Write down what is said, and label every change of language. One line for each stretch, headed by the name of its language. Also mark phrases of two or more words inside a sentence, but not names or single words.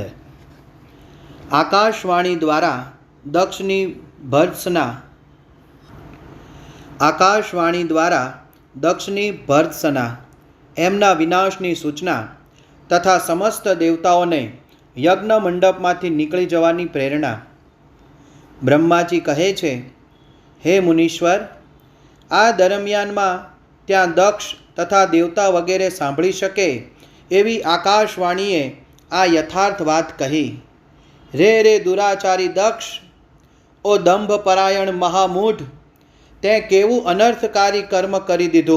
Gujarati: આકાશવાણી દ્વારા દક્ષની ભર્ત્સના એમના વિનાશની સૂચના તથા સમસ્ત દેવતાઓને યજ્ઞ મંડપમાંથી નીકળી જવાની પ્રેરણા। બ્રહ્માજી કહે છે, હે મુનીશ્વર, આ દરમિયાનમાં ત્યાં દક્ષ તથા દેવતા વગેરે સાંભળી શકે એવી આકાશવાણીએ આ યથાર્થ વાત કહી। રે દુરાચારી દક્ષ, ઓ દંભપરાયણ મહામૂઢ, તે કેવું અનર્થકારી કર્મ કરી દીધું।